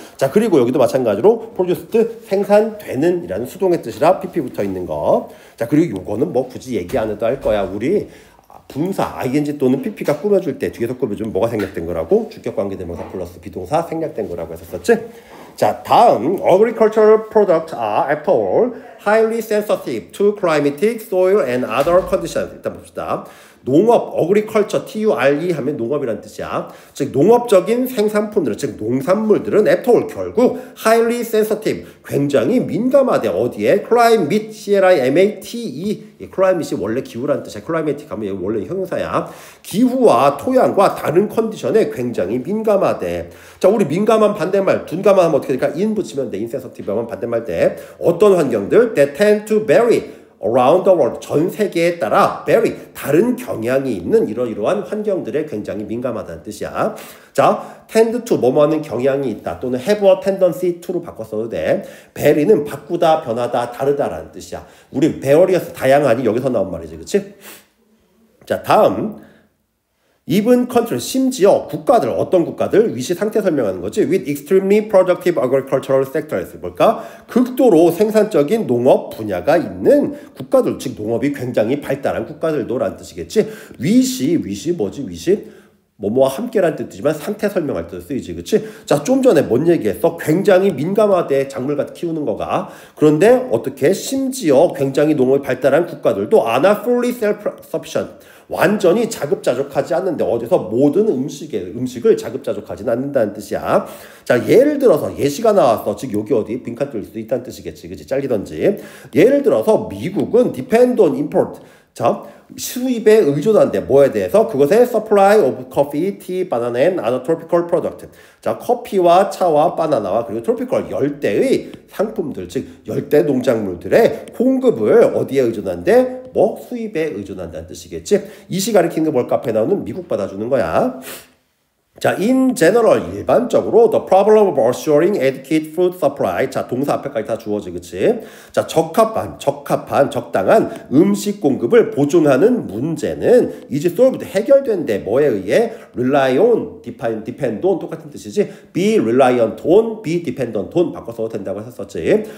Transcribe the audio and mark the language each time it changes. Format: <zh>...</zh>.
<ko>자, 그리고 여기도 마찬가지로 produced, 생산되는 이라는 수동의 뜻이라 pp 붙어 있는 거. 자, 그리고 요거는 뭐 굳이 얘기 안 해도 할 거야. 우리 분사 ing 또는 pp가 꾸며줄 때 뒤에서 꾸며주면 뭐가 생략된 거라고? 주격관계대명사 플러스 비동사 생략된 거라고 했었지? 자, 다음</ko> <en>agricultural products are after all highly sensitive to climatic, soil and other conditions.</en> <ko>일단 봅시다. 농업, agriculture, TURE 하면 농업이라는 뜻이야. 즉 농업적인 생산품들은, 즉 농산물들은</ko> <en>after all</en> <ko>결국</ko> <en>highly sensitive,</en> <ko>굉장히 민감하대. 어디에? climate, CLIMATE. climate이 원래 기후라는 뜻이야. climatic 하면 원래 형용사야. 기후와 토양과 다른 컨디션에 굉장히 민감하대. 자, 우리 민감한 반대말, 둔감한 하면 어떻게 될까? in 붙이면 돼. insensitive 하면 반대말 때 어떤 환경들?</ko> <en>that tend to vary around the world,</en> <ko>전 세계에 따라 vary, 다른 경향이 있는 이러이러한 환경들에 굉장히 민감하다는 뜻이야. 자, tend to, 뭐뭐하는 경향이 있다 또는</ko> <en>have a tendency to</en> <ko>로 바꿔 써도 돼. vary는 바꾸다, 변하다, 다르다라는 뜻이야. 우리 various, 다양하니 여기서 나온 말이지. 그치? 자, 다음 even country, 심지어 국가들, 어떤 국가들? 위시 상태 설명하는 거지.</ko> <en>with extremely productive agricultural sectors.</en> <ko>뭘까? 극도로 생산적인 농업 분야가 있는 국가들, 즉 농업이 굉장히 발달한 국가들도 라는 뜻이겠지. 위시 뭐지? 위시? 뭐뭐와 함께란 뜻이지만 상태 설명할 때 쓰이지. 그치? 자, 좀 전에 뭔 얘기했어? 굉장히 민감하대, 작물같이 키우는 거가. 그런데 어떻게? 심지어 굉장히 농업이 발달한 국가들도</ko> <en>are not fully self-sufficient.</en> <ko>완전히 자급자족하지 않는데, 어디서 모든 음식을 자급자족하지는 않는다는 뜻이야. 자, 예를 들어서 예시가 나왔어. 즉 여기 어디 빈칸 뚫릴 수도 있다는 뜻이겠지. 그치? 잘리던지. 예를 들어서 미국은</ko> <en>depend on import.</en> <ko>자, 수입에 의존한대. 뭐에 대해서? 그것의</ko> <en>supply of coffee, tea, banana and other tropical product.</en> <ko>자, 커피와 차와 바나나와 그리고 tropical, 열대의 상품들, 즉 열대 농작물들의 공급을 어디에 의존한대? 뭐 수입에 의존한다는 뜻이겠지. 이시 가리키는 게 뭘까? 앞에 나오는 미국 받아주는 거야.</ko> <en>자, in general,</en> <ko>일반적으로</ko> <en>the problem of assuring adequate food supply.</en> <ko>자, 동사 앞에까지 다 주어지, 그치? 자, 적합한, 적당한 음식 공급을 보증하는 문제는 is solved, 해결된대. 뭐에 의해?</ko> <en>rely on, depend on,</en> <ko>똑같은 뜻이지.</ko> <en>be reliant on, be dependent on</en> <ko>바꿔 써도 된다고 했었지.</ko>